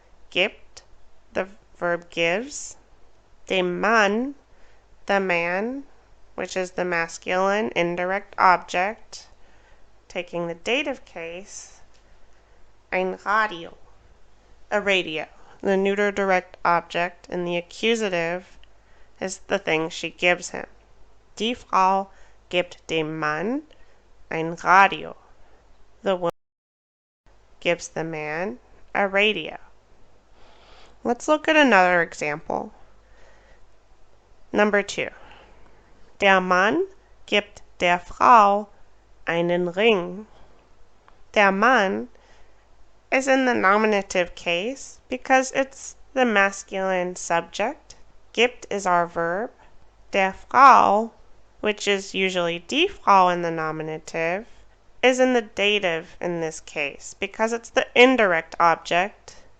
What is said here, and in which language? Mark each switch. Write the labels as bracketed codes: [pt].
[en] Gibt, the verb gives. [de] Dem Mann, [en] the man, which is the masculine indirect object. Taking the dative case, [de] ein Radio, [en] a radio. The neuter direct object in the accusative is the thing she gives him. [de] Die Frau gibt dem Mann ein Radio. [en] The woman gives the man a radio. Let's look at another example. Number 2. [de] Der Mann gibt der Frau einen Ring. Der Mann [en] is in the nominative case because it's the masculine subject. Gibt is our verb. [de] Der Frau, [en] which is usually [de] die Frau [en] in the nominative, is in the dative in this case because it's the indirect object.